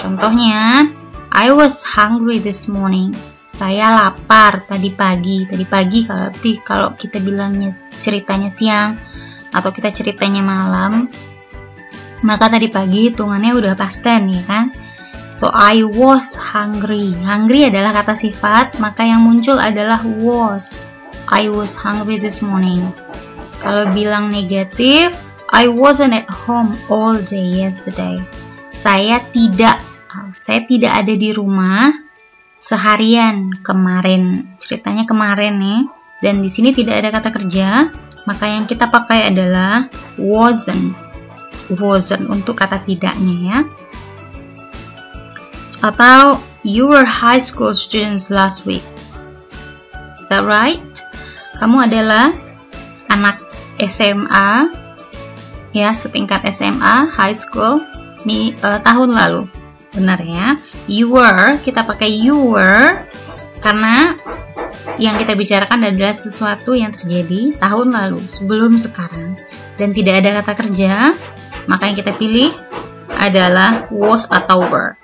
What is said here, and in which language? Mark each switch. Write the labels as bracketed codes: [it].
[id] Contohnya, [en] I was hungry this morning. [id] Saya lapar tadi pagi. Tadi pagi kalau kita bilangnya ceritanya siang atau kita ceritanya malam, maka tadi pagi hitungannya udah past tense ya kan? [en] So I was hungry. [id] Hungry adalah kata sifat, maka yang muncul adalah was. [en] I was hungry this morning. [id] Kalau bilang negatif, [en] I wasn't at home all day yesterday. [id] Saya tidak ada di rumah seharian kemarin. Ceritanya kemarin nih. Dan di sini tidak ada kata kerja, maka yang kita pakai adalah wasn't. Wasn't untuk kata tidaknya ya. Atau [en] you were high school students last week. Is that right? [id] Kamu adalah anak SMA ya, setingkat SMA, high school tahun lalu. Benar ya. You were, kita pakai you were karena yang kita bicarakan adalah sesuatu yang terjadi tahun lalu, sebelum sekarang, dan tidak ada kata kerja, maka yang kita pilih adalah was atau were.